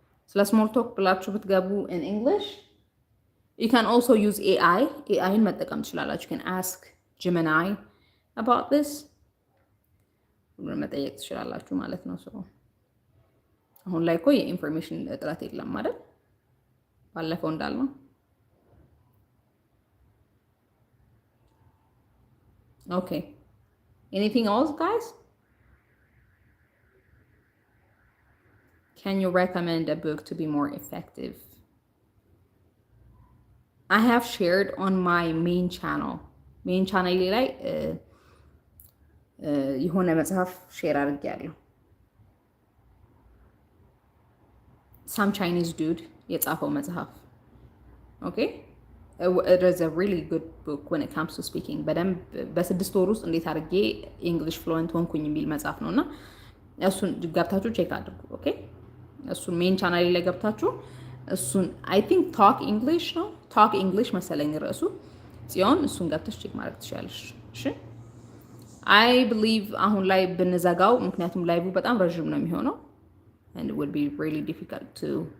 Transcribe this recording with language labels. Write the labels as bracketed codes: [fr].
[en] ስለ small talk [am] ብላችሁ ብትገቡ [en] in English you can also use AI [am] መጠቀም ትችላላችሁ. [en] you can ask Gemini about this. [am] መጠየቅ ትችላላችሁ ማለት ነው። ሰው አሁን ላይ እኮ የኢንፎርሜሽን እጥረት የለም ማለት ባለፈው እንዳልነው። [en] okay, anything else guys? Can you recommend a book to be more effective? I have shared on my main channel [am] ላይ የሆነ መጽሐፍ ሼር አድርጌያለሁ። [en] some Chinese dude [am] የጻፈው መጽሐፍ [en] okay, it is a really good book when it comes to speaking. [am] በደንብ በ6 ወር ውስጥ እንዴት አድርጌ ኢንግሊሽ ፍሉዌንት ሆንኩኝ የሚል መጽሐፍ ነውና እሱን ገብታችሁ ቼክ አድርጉ። ኦኬ፣ እሱን ሜን ቻናሌ ላይ ገብታችሁ እሱን [en] I think talk English [am] መሰለኝ ርዕሱ ጽዮን፣ እሱን ገብተሽ ቼክ ማድረግ ትችላለሽ። እሺ፣ I believe አሁን ላይ ብንዘጋው ምክንያቱም ላይቭ በጣም ረጅም ነው የሚሆነው [en] and it would be really difficult to